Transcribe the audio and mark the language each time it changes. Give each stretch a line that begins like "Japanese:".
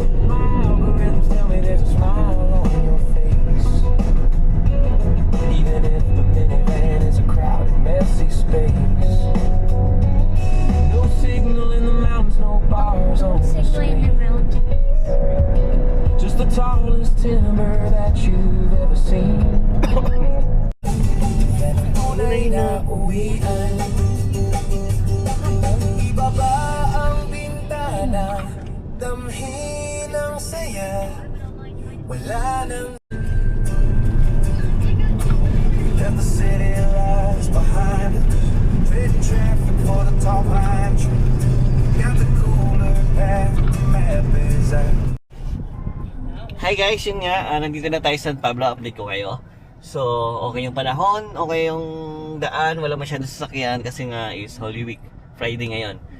English: My algorithms tell me there's a smile on your face, even if the minivan is a crowded, messy space. No signal in the mountains, no bars on the street. Just the tallest timber that you've ever seen.
Filipino: Tunay na uwian, ibaba ang bintana, damhin ang saya, wala nang.
English: Left the city lights behind us, trading traffic for the tall pine tree. Got the cooler pack, the map is out. Hi guys,
Filipino: yun nga, nandito na tayo sa San Pablo, update ko kayo. So, okay yung panahon, okay yung daan, wala masyadong sasakyan kasi nga is Holy Week, Friday ngayon.